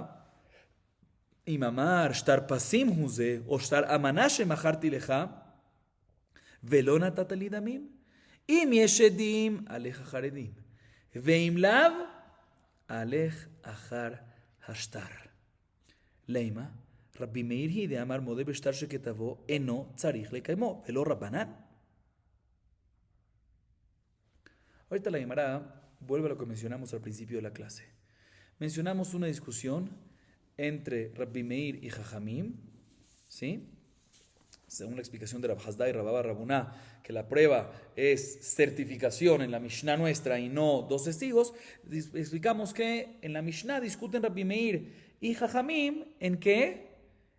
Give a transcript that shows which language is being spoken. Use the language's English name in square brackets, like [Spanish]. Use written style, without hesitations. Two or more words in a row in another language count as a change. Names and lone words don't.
[Hebrew] אם אמר שטר פסים הוא זה, או שטר אמנה שמכרתי לך, ולא נתת לי דמים, אם יש עדים, הלך אחר עדים, ואם לאו, הלך אחר השטר. למה? רבי מאיר היא דאמר מודה בשטר שכתבו, אינו צריך לקיימו, ולא רבנן. [Spanish] Ahorita la Gemara vuelve a lo que mencionamos al principio de la clase. Mencionamos una discusión entre Rabbi Meir y Jajamim, ¿sí? Según la explicación de Rab Hasda y Rababa Rabuná, que la prueba es certificación en la Mishnah nuestra y no dos testigos, explicamos que en la Mishnah discuten Rabbi Meir y Jajamim en qué?